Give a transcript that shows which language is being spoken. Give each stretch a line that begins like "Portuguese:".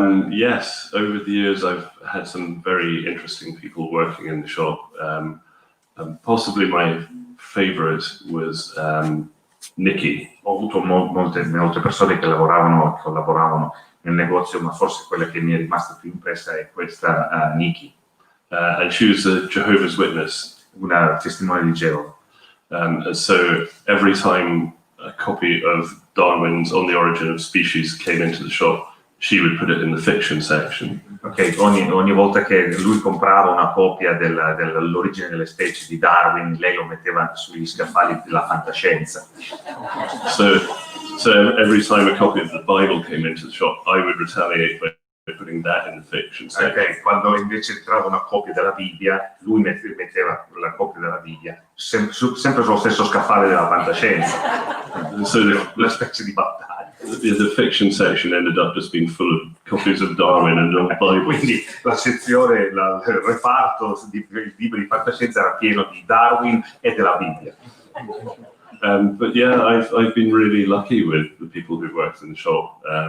English: Yes, over the years I've had some very interesting people working in the shop. Possibly my favorite was Nicky.
Italian: Ho avuto molte persone che collaboravano nel negozio, ma forse quella che mi è rimasta più impressa è questa Nicky.
English: And she was a Jehovah's Witness.
Italian: Una testimone di Geova.
English: So every time a copy of Darwin's On the Origin of Species came into the shop, she would put it in the fiction section.
Italian: Ok, ogni volta che lui comprava una copia dell'origine delle specie di Darwin, lei lo metteva sugli scaffali della fantascienza.
English: So every time a copy of the Bible came into the shop, I would retaliate by putting that in the fiction section.
Italian: Ok, quando invece entrava una copia della Bibbia, lui metteva la copia della Bibbia sempre sullo stesso scaffale della fantascienza.
English: So
Italian: la specie di battaglia.
English: The fiction section ended up just being full of copies of Darwin and the Bible.
Italian: Quindi la sezione, il reparto di libri di fantascienza era pieno di Darwin e della Bibbia.
English: But yeah, I've been really lucky with the people who worked in the shop.